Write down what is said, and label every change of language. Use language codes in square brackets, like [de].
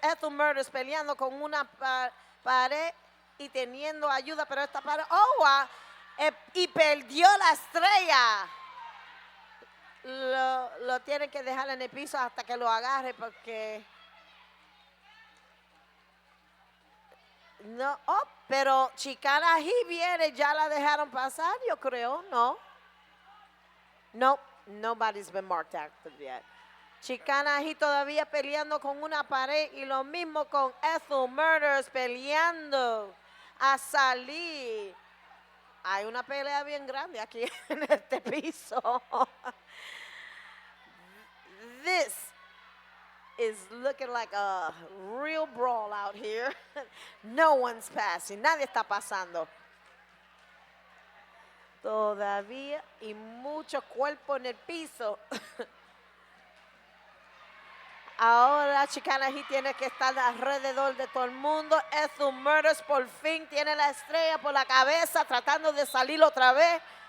[es] Ethel Murders peleando con una pared y teniendo ayuda, pero esta pared, y perdió la estrella. Lo tienen que dejar en el piso hasta que lo agarre porque no. Pero Chicana Heat viene, ya la dejaron pasar, yo creo, ¿no? [en] No, nobody's been marked active yet. [es] Chicana Heat todavía peleando con una pared y lo mismo con Ethel Murders peleando a salir. Hay una pelea bien grande aquí en este piso. [en] This is looking like a real brawl out here. No one's passing. [es] Nadie está pasando. Todavía y mucho cuerpo en el piso. Ahora Chicana Heat tiene que estar alrededor de todo el mundo. Ethel Murders por fin tiene la estrella por la cabeza tratando de salir otra vez.